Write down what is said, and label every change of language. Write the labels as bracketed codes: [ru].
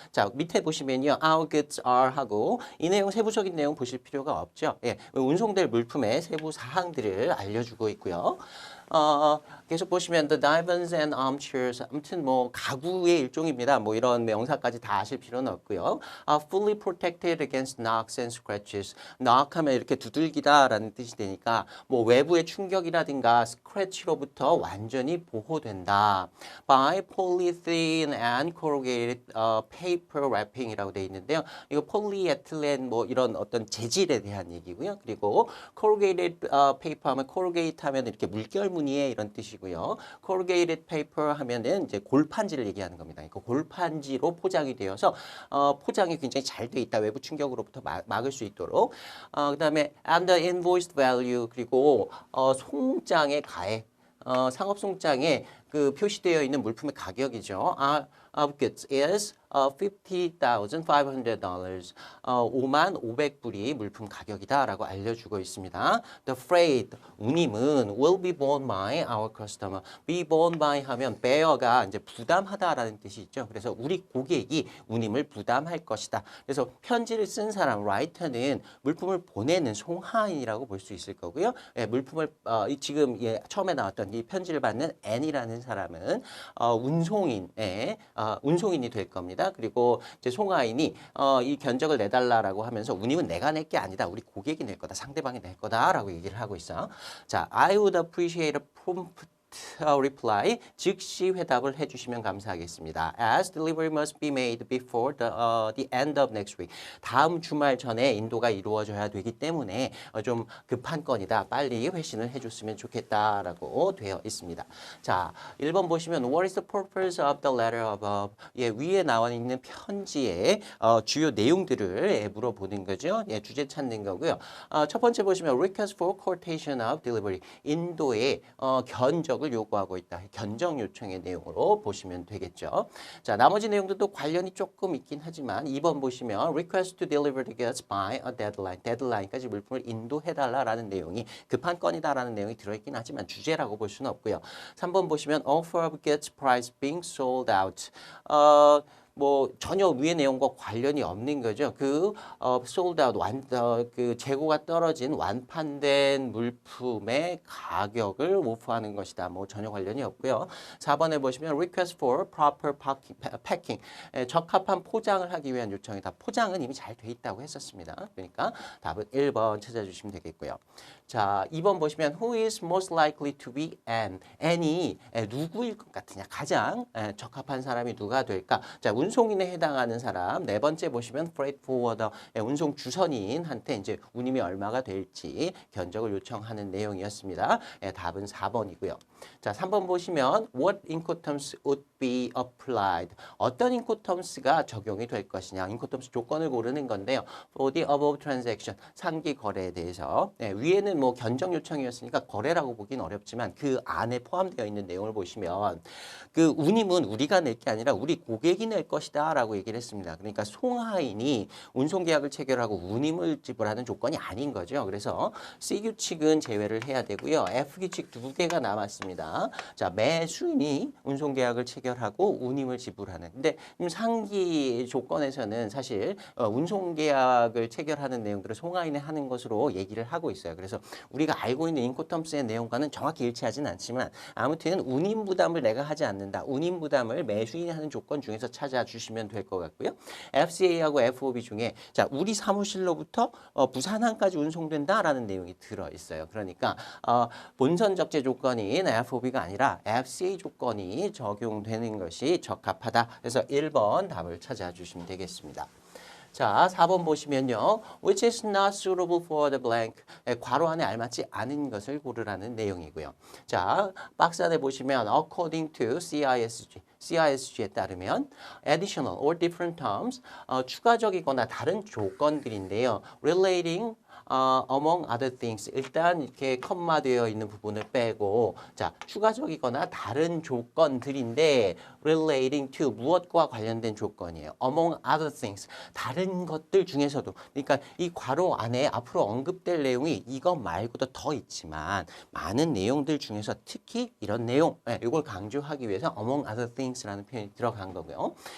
[ko] 자, 밑에 보시면요. [en] Our goods are [ko] 하고 이 내용 세부적인 내용 보실 필요가 없죠. 예, 운송될 물품의 세부 사항들을 알려주고 있고요. 계속 보시면 [en] the divans and armchairs [ko] 아무튼 뭐 가구의 일종입니다. 뭐 이런 명사까지 다 아실 필요는 없고요. [en] fully protected against knocks and scratches. [ko] knock 하면 이렇게 두들기다라는 뜻이 되니까 뭐 외부의 충격이라든가 스크래치로부터 완전히 보호된다. [en] by polythene and corrugated paper wrapping이라고 [ko] 되어 있는데요. 이거 폴리에틸렌 뭐 이런 어떤 재질에 대한 얘기고요. 그리고 corrugated paper 하면 corrugate 하면 이렇게 물결 무늬의 이런 뜻이고요. corrugated paper 하면은 이제 골판지를 얘기하는 겁니다. 그러니까 골판지로 포장이 되어서 포장이 굉장히 잘 돼 있다. 외부 충격으로부터 막을 수 있도록. 그다음에 [en] and the invoiced value [ko] 그리고 송장의 가액 상업 송장에 그 표시되어 있는 물품의 가격이죠. [en] Of goods is $50,500. [ko] 55,500불이 물품 가격이다라고 알려주고 있습니다. [en] The freight, 운임은 will be borne by our customer. [ko] be borne by 하면 bear가 이제 부담하다라는 뜻이 있죠. 그래서 우리 고객이 운임을 부담할 것이다. 그래서 편지를 쓴 사람, writer는 물품을 보내는 송하인이라고 볼 수 있을 거고요. 예, 물품을 지금 처음에 나왔던 이 편지를 받는 N이라는 사람은 운송인이 될 겁니다. 그리고 이제 송하인이 이 견적을 내달라라고 하면서 운임은 내가 낼 게 아니다. 우리 고객이 낼 거다. 상대방이 낼 거다라고 얘기를 하고 있어. [en] 자, I would appreciate a prompt reply, [ko] 즉시 회답을 해주시면 감사하겠습니다. [en] As delivery must be made before the end of next week. [ko] 다음 주말 전에 인도가 이루어져야 되기 때문에 좀 급한 건이다. 빨리 회신을 해줬으면 좋겠다라고 되어 있습니다. 자, 1번 보시면 [en] What is the purpose of the letter above? [ko] 예, 위에 나와 있는 편지의 주요 내용들을 물어보는 거죠. 예, 주제 찾는 거고요. 첫 번째 보시면 [en] Request for quotation of delivery. [ko] 인도의 견적을 요구하고 있다. 견적 요청의 내용으로 보시면 되겠죠. 자, 나머지 내용들도 관련이 조금 있긴 하지만 2번 보시면 [en] request to deliver the goods by a deadline. [ko] 데드라인까지 물품을 인도해달라라는 내용이 급한 건이다라는 내용이 들어있긴 하지만 주제라고 볼 수는 없고요. 3번 보시면 [en] offer of goods price being sold out. [ko] 뭐 전혀 위의 내용과 관련이 없는 거죠. 그 sold out 그 재고가 떨어진 완판된 물품의 가격을 오프하는 것이다. 뭐 전혀 관련이 없고요. 4번에 보시면 [en] request for proper packing. [ko] 적합한 포장을 하기 위한 요청이다. 포장은 이미 잘 돼 있다고 했었습니다. 그러니까 답은 1번 찾아주시면 되겠고요. 자, 2번 보시면 [en] who is most likely to be Anne? [ko] Anne이 누구일 것 같으냐? 가장 적합한 사람이 누가 될까? 자, 운송인에 해당하는 사람. 네 번째 보시면 freight forwarder, 운송 주선인한테 이제 운임이 얼마가 될지 견적을 요청하는 내용이었습니다. 답은 4번이고요. 자, 3번 보시면 [en] what incoterms would be applied? [ko] 어떤 incoterms가 적용이 될 것이냐? incoterms 조건을 고르는 건데요. [en] for the above transaction, [ko] 상기 거래에 대해서. 위에는 뭐 견적 요청이었으니까 거래라고 보기는 어렵지만 그 안에 포함되어 있는 내용을 보시면 그 운임은 우리가 낼 게 아니라 우리 고객이 낼 것이다 라고 얘기를 했습니다. 그러니까 송하인이 운송계약을 체결하고 운임을 지불하는 조건이 아닌 거죠. 그래서 C규칙은 제외를 해야 되고요. F규칙 두 개가 남았습니다. 자, 매수인이 운송계약을 체결하고 운임을 지불하는. 근데 상기 조건에서는 사실 운송계약을 체결하는 내용들을 송하인이 하는 것으로 얘기를 하고 있어요. 그래서 우리가 알고 있는 인코텀스의 내용과는 정확히 일치하진 않지만 아무튼 운임 부담을 내가 하지 않는다. 운임 부담을 매수인이 하는 조건 중에서 찾아주시면 될 것 같고요. FCA하고 FOB 중에 자 우리 사무실로부터 부산항까지 운송된다라는 내용이 들어있어요. 그러니까 본선 적재 조건인 FOB가 아니라 FCA 조건이 적용되는 것이 적합하다. 그래서 1번 답을 찾아주시면 되겠습니다. 자, 4번 보시면요. [en] Which is not suitable for the blank. [ko] 괄호 안에 알맞지 않은 것을 고르라는 내용이고요. 자, 박스 안에 보시면 [en] according to CISG. [ko] CISG에 따르면 [en] additional or different terms, [ko] 추가적이거나 다른 조건들인데요. [en] relating among other things. [ko] 일단 이렇게 컴마되어 있는 부분을 빼고 자 추가적이거나 다른 조건들인데 relating to 무엇과 관련된 조건이에요. [en] among other things. [ko] 다른 것들 중에서도 그러니까 이 괄호 안에 앞으로 언급될 내용이 이것 말고도 더 있지만 많은 내용들 중에서 특히 이런 내용 이걸 강조하기 위해서 [en] among other things [ko] 라는 표현이 들어간 거고요.